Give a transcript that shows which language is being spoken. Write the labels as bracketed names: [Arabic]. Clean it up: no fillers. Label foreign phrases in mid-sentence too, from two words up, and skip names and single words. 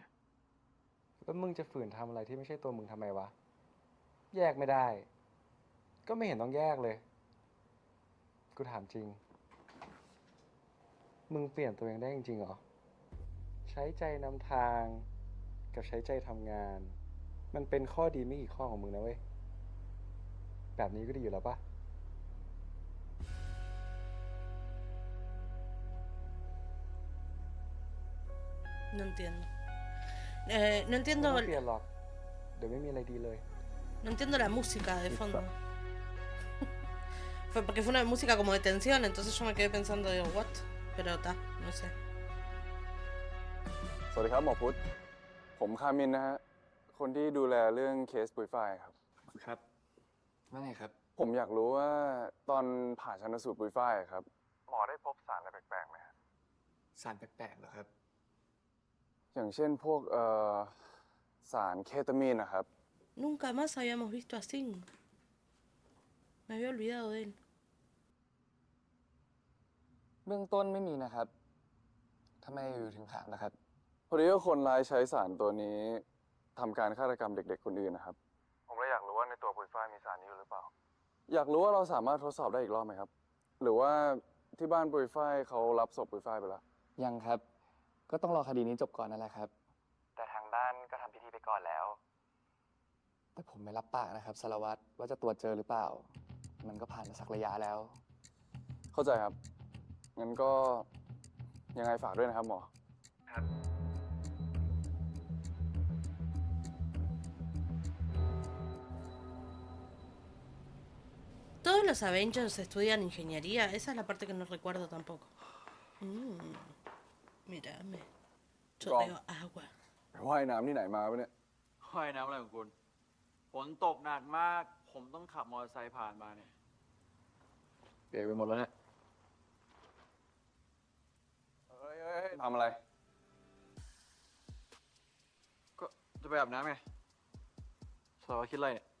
[Thai] แล้วมึงจะฝืนทำอะไรที่ไม่ใช่ตัวมึงทำไมวะ แยกไม่ได้ ก็ไม่เห็นต้องแยกเลย กูถามจริง มึงเปลี่ยนตัวเองได้จริงๆเหรอ ใช้ใจนำทางกับใช้ใจทำงาน มันเป็นข้อดีไม่กี่ข้อของมึงนะเว้ย แบบนี้ก็ดีอยู่แล้วปะ [Spanish] No entiendo. No [Thai] ไม่ [Spanish] entiendo. [Thai] ต้องเปลี่ยนหรอก เดี๋ยวไม่มีอะไรดีเลย [Spanish] No entiendo la música de fondo. Fue porque fue una música como de tensión, entonces yo me quedé pensando, digo, what? Pero está, no sé. [Thai] สวัสดีครับหมอพุทธ ผมคามินนะฮะ คนที่ดูแลเรื่องเคสปุยฝ้ายครับ ครับ ว่าไงครับ ผมอยากรู้ว่าตอนผ่าชันสูตรปุยฝ้ายครับ หมอได้พบสารอะไรแปลกๆไหมฮะ สารแปลกๆเหรอครับ อย่างเช่นพวกสารเคตามีนนะครับ [Spanish] Nunca más habíamos visto a Singh. Me había olvidado de él. [Thai] เบื้องต้นไม่มีนะครับ ทำไมอยู่ถึงถามนะครับ พอดีว่าคนร้ายใช้สารตัวนี้ทำการฆาตกรรมเด็กๆคนอื่นนะครับ ผมเลยอยากรู้ว่าในตัวปุยฝ้ายมีสารนี้อยู่หรือเปล่า อยากรู้ว่าเราสามารถทดสอบได้อีกรอบไหมครับ หรือว่าที่บ้านปุยฝ้ายเขารับศพปุยฝ้ายไปแล้ว ยังครับ ก็ต้องรอคดีนี้จบก่อนนั่นแหละครับ แต่ทางบ้านก็ทำพิธีไปก่อนแล้ว แต่ผมไม่รับปากนะครับสารวัตรว่าจะตรวจเจอหรือเปล่า มันก็ผ่านมาสักระยะแล้ว เข้าใจครับ งั้นก็ยังไงฝากด้วยนะครับหมอ [Spanish] Todos los Avengers estudian ingeniería. Esa es la parte que no recuerdo tampoco. Mírame. Yo Con. veo agua. [Thai] ว่ายน้ำที่ไหนมาปะเนี่ย ว่ายน้ำอะไรของคุณ ฝนตกหนักมาก ผมต้องขับมอเตอร์ไซค์ผ่านมาเนี่ยเปียกไปหมดแล้วเนี่ย เฮ้ยทำอะไร ก็จะไปอาบน้ำไงสารวัตรคิดอะไรเนี่ย